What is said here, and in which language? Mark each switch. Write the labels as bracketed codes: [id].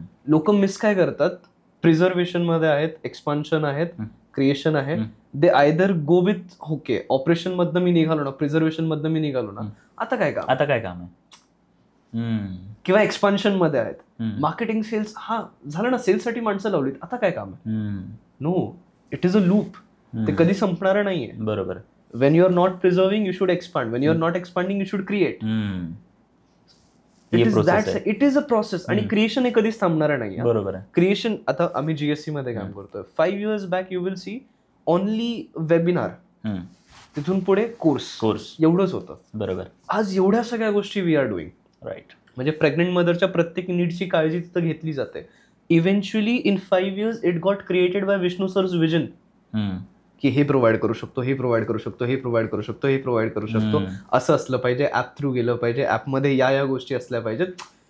[mr] लोक मिस काय करतात, प्रिझर्वेशन मध्ये आहेत, एक्सपान्शन आहेत, क्रिएशन आहे, [en] they either go with okay [mr] operation मधनं मी निघालो ना, प्रिझर्वेशन मधनं मी निघालो ना, आता काय काम आहे, किंवा एक्सपान्शन मध्ये आहेत, मार्केटिंग सेल्स, हा झालं ना, सेल्स साठी माणसं लावलीत, आता काय काम आहे. [en] No, it is a loop. [mr] ते कधी संपणार नाहीये. बरोबर. [en] When you are not preserving you should expand, when you are not expanding you should create. It is a process. [mr] आणि क्रिएशन हे कधीच थांबणार नाही. बरोबर आहे. क्रिएशन, आता आम्ही GSC मध्ये काम करतोय. [en] 5 years back you will see only webinar, [mr] तिथून पुढे कोर्स एवढंच होतं. बरोबर. आज एवढ्या सगळ्या गोष्टी [en] We are doing. Right. [mr] म्हणजे प्रेग्नेंट मदरच्या प्रत्येक नीडची काळजी तिथं घेतली जाते. [en] eventually in 5 years it got created by Vishnu sir's vision, [mr] की हे प्रोव्हाइड करू शकतो, हे प्रोव्हाइड करू शकतो, हे प्रोव्हाइड करू शकतो, हे प्रोव्हाइड करू शकतो, असं असलं पाहिजे, ऍप थ्रू गेलं पाहिजे, ऍपमध्ये या गोष्टी असल्या पाहिजेत.